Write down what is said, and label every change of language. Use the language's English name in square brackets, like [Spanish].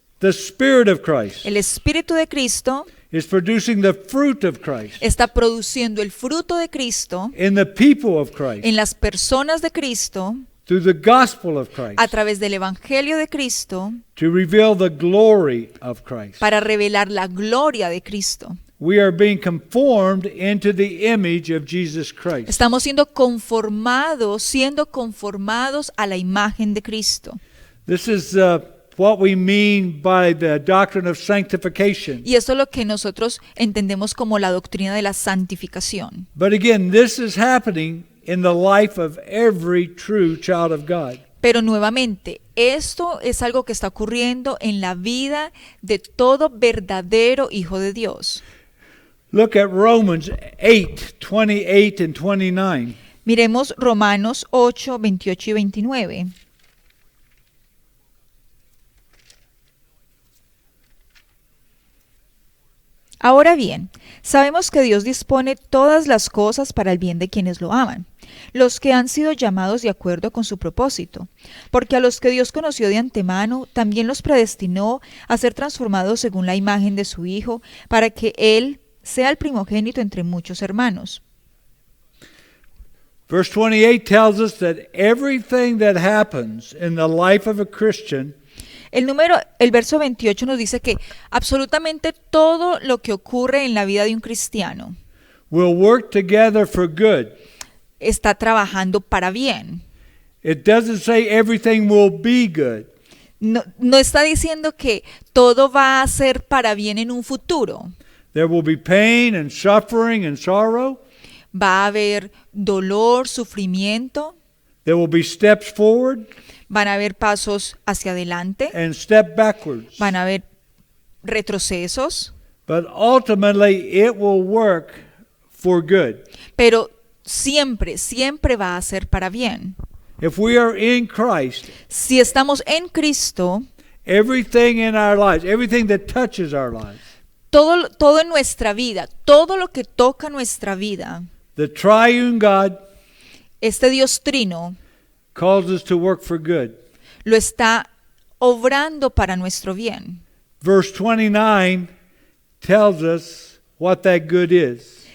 [English] The Spirit of Christ [Spanish] El Espíritu de Cristo [English] is producing the fruit of Christ [Spanish] está produciendo el fruto de Cristo [English] in the people of Christ [Spanish] en las personas de Cristo [English] through the gospel of Christ [Spanish] a través del Evangelio de Cristo [English] to reveal the glory of Christ. [Spanish] para revelar la gloria de Cristo. [English] We are being conformed into the image of Jesus Christ. [Spanish] Estamos siendo conformados a la imagen de Cristo. [English] This is what we mean by the doctrine of sanctification. [Spanish] Y esto es lo que nosotros entendemos como la doctrina de la santificación. [English] But again, this is happening in the life of every true child of God. [Spanish] Pero nuevamente, esto es algo que está ocurriendo en la vida de todo verdadero hijo de Dios. [English] Look at Romans 8:28 and 29. [Spanish] Miremos Romanos 8, 28 y 29. Ahora bien, sabemos que Dios dispone todas las cosas para el bien de quienes lo aman, los que han sido llamados de acuerdo con su propósito, porque a los que Dios conoció de antemano, también los predestinó a ser transformados según la imagen de su Hijo, para que Él sea el primogénito entre muchos hermanos. [English] Verse 28 tells us that everything that happens in the life of a Christian [Spanish] El verso 28 nos dice que absolutamente todo lo que ocurre en la vida de un cristiano [English] will work together for good. [Spanish] está trabajando para bien. [English] It doesn't say everything will be good. [Spanish] No está diciendo que todo va a ser para bien en un futuro. [English] There will be pain and suffering and sorrow. [Spanish] Va a haber dolor, sufrimiento, [English] There will be steps forward [Spanish] van a haber pasos hacia adelante, [English] and step backwards. [Spanish] van a haber retrocesos, [English] But ultimately it will work for good. [Spanish] pero siempre va a ser para bien. [English] If we are in Christ, [Spanish] Si estamos en Cristo, [English] everything in our lives, everything that touches our lives, [Spanish] todo en nuestra vida, todo lo que toca nuestra vida, [English] the triune God [Spanish] este Dios trino [English] calls us to work for good. [Spanish] lo está obrando para nuestro bien. [English] Verse 29 tells us what that good is.